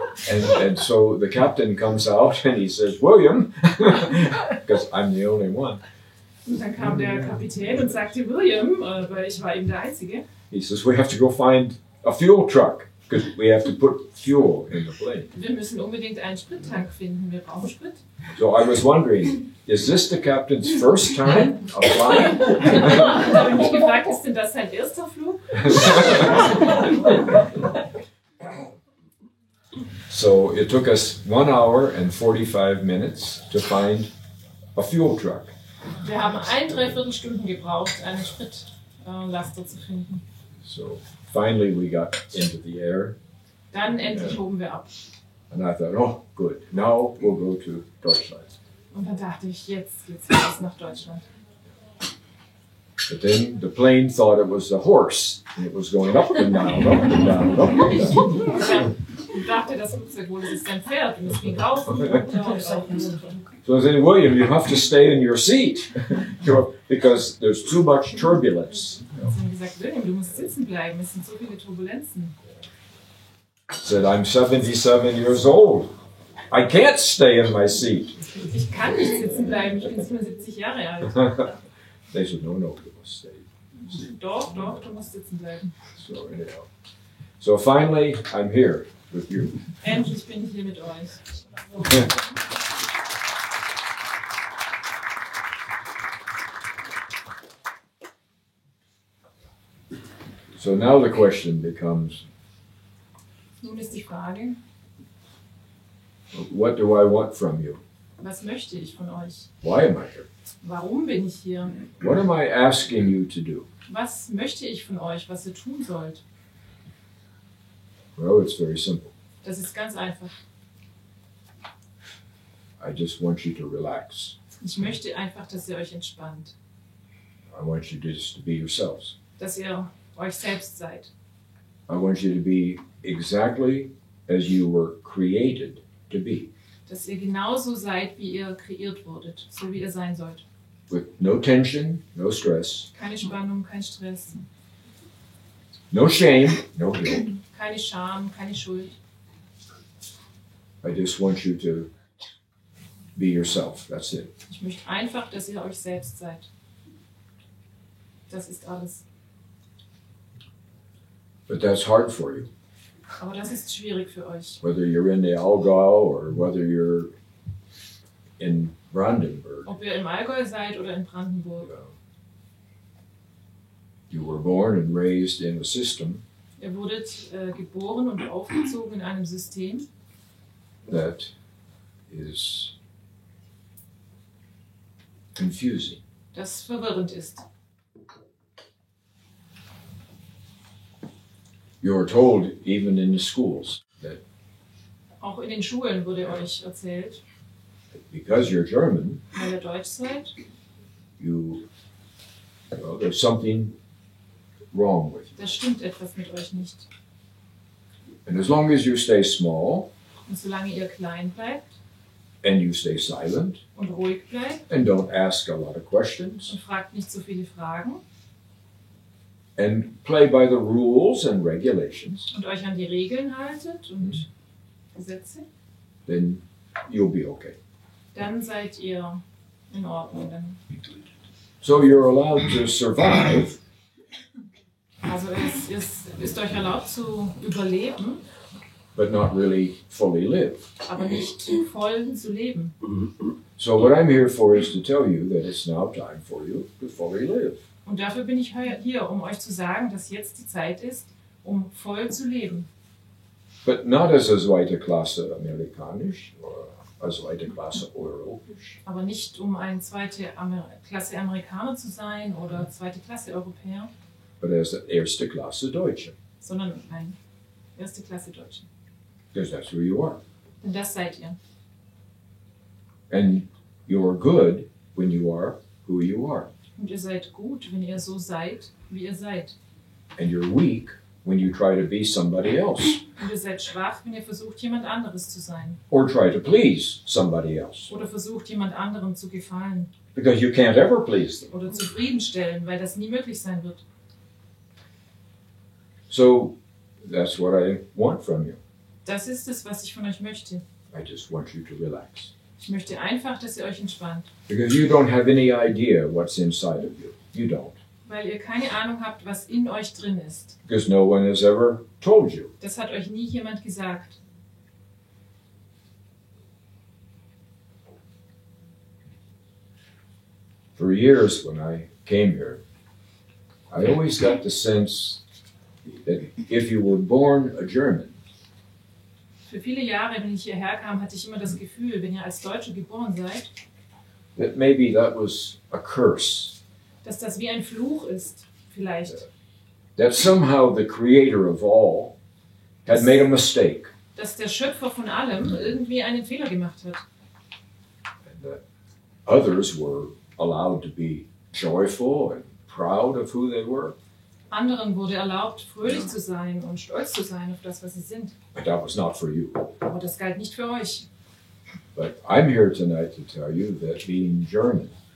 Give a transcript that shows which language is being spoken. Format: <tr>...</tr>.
<en>And so the captain comes out and he says, William, because I'm the only one.</en> <de>Und dann kam der Kapitän und sagte, William, weil ich war eben der Einzige.</de> <en>He says, we have to go find a fuel truck. Because we have to put fuel in the plane.</en> <de>Wir müssen unbedingt einen Sprittank finden. Wir brauchen Sprit.</de> <en>So I was wondering, is this the captain's first time of flying?</en> <de>Da habe ich mich gefragt, ist denn das sein erster Flug?</de> <en>So it took us 1 hour and 45 minutes to find a fuel truck.</en> <de>Wir haben 1,75 Stunden gebraucht, einen Spritlaster zu finden.</de> <en>So finally we got into the air.</en> <de>Dann endlich hoben wir ab.</de> <en>And I thought, oh, good. Now we'll go to Deutschland.</en> <de>Und dann dachte ich, jetzt geht's los nach Deutschland.</de> <en>But then the plane thought it was a horse, and it was going up and down, up and down, up and down.</en> <de>Ich dachte, das Flugzeug wohl, es ist ein Pferd und es ging rauf und runter und rauf und runter.</de> <en>So I said, William, you have to stay in your seat because there's too much turbulence.</en> <de>Sie haben gesagt, William, du musst sitzen bleiben, es sind so viele Turbulenzen.</de> <en>I said, I'm 77 years old. I can't stay in my seat.</en> <de>Ich kann nicht sitzen bleiben, ich bin 77 Jahre alt.</de> <en>They said, no, you must stay.</en> <de>Doch, du musst sitzen bleiben.</de> <en>So anyhow. So finally, I'm here with you.</en> <de>Endlich bin ich hier mit euch.</de> <en>So now the question becomes,</en> <de>Nun ist die Frage,</de> <en>what do I want from you?</en> <de>was möchte ich von euch?</de> <en>Why am I here?</en> <de>Warum bin ich hier?</de> <en>What am I asking you to do?</en> <de>Was möchte ich von euch, was ihr tun sollt?</de> <en>Well, it's very simple.</en> <de>Das ist ganz einfach.</de> <en>I just want you to relax.</en> <de>Ich möchte einfach, dass ihr euch entspannt.</de> <en>I want you just to be yourselves.</en> <de>Dass ihr euch selbst seid.</de> <en>I want you to be exactly as you were created to be.</en> <de>Dass ihr genauso seid, wie ihr kreiert wurdet. So wie ihr sein sollt.</de> <en>With no tension, no stress,</en> <de>Keine Spannung, kein Stress.</de> <en>no shame, no guilt.</en> <de>Keine Scham, keine Schuld.</de> <en>I just want you to be yourself. That's it.</en> <de>Ich möchte einfach, dass ihr euch selbst seid. Das ist alles.</de> <en>But that's hard for you.</en> <de>Aber das ist schwierig für euch.</de> <en>Whether you're in the Allgäu or whether you're in Brandenburg.</en> <de>Ob ihr im Allgäu seid oder in Brandenburg.</de> <en>You were born and raised in a system</en> <de>Ihr wurdet geboren und aufgezogen in einem System,</de> <en>that is confusing.</en> <de>das verwirrend ist.</de> <en>You're told even in the schools that</en> <de>Auch in den Schulen wurde euch erzählt,</de> <en>because you're German,</en> <de>weil ihr Deutsch seid,</de> <en>there's something wrong with you.</en> <de>da stimmt etwas mit euch nicht.</de> <en>And as long as you stay small</en> <de>Und solange ihr klein bleibt</de> <en>and you stay silent</en> <de>und ruhig bleibt</de> <en>and don't ask a lot of questions</en> <de>und fragt nicht so viele Fragen</de> <en>and play by the rules and regulations,</en> <de>und euch an die Regeln haltet und Gesetze,</de> <en>then you'll be okay.</en> <de>dann seid ihr in Ordnung. Dann.</de> <en>So you're allowed to survive,</en> <de>Also es ist euch erlaubt zu überleben,</de> <en>but not really fully live.</en> <de>aber nicht voll zu leben.</de> <en>So what I'm here for is to tell you that it's now time for you to fully live.</en> <de>Und dafür bin ich hier, um euch zu sagen, dass jetzt die Zeit ist, um voll zu leben.</de> <en>But not as a</en> <de>zweite Klasse Amerikanisch</de> <en>or a</en> <de>zweite Klasse Europäisch, Aber nicht um ein zweite Klasse Amerikaner zu sein oder zweite Klasse Europäer,</de> <en>but as a</en> <de>erste Klasse Deutsche. sondern ein erste Klasse Deutschen.</de> <en>Because that's who you are.</en> <de>Denn das seid ihr.</de> <en>And you're good when you are who you are.</en> <de>Und ihr seid gut, wenn ihr so seid, wie ihr seid.</de> <en>And you're weak when you try to be somebody else</en> <de>Und ihr seid schwach, wenn ihr versucht, jemand anderes zu sein.</de> <en>or try to please somebody else.</en> <de>Oder versucht, jemand anderem zu gefallen.</de> <en>Because you can't ever please them.</en> <de>Oder zufriedenstellen, weil das nie möglich sein wird.</de> <en>So that's what I want from you.</en> <de>Das ist es, was ich von euch möchte.</de> <en>I just want you to relax.</en> <de>Ich möchte einfach, dass ihr euch entspannt.</de> <en>Because you don't have any idea what's inside of you. You don't.</en> <de>Weil ihr keine Ahnung habt, was in euch drin ist.</de> <en>Because no one has ever told you.</en> <de>Das hat euch nie jemand gesagt.</de> <en>For years when I came here, I always got the sense that if you were born a German,</en> <de>Für viele Jahre, wenn ich hierher kam, hatte ich immer das Gefühl, wenn ihr als Deutsche geboren seid,</de> <en>that maybe that was a curse.</en> <de>dass das wie ein Fluch ist, vielleicht.</de> <en>That somehow the creator of all had made a mistake.</en> <de>Dass der Schöpfer von allem irgendwie einen Fehler gemacht hat.</de> <en>And that others were allowed to be joyful and proud of who they were.</en> <de>Anderen wurde erlaubt, fröhlich zu sein und stolz zu sein auf das, was sie sind.</de> <en>But that was not for you.</en> <de>Aber das galt nicht für euch.</de> <en>But I'm here tonight to tell you that being German</en>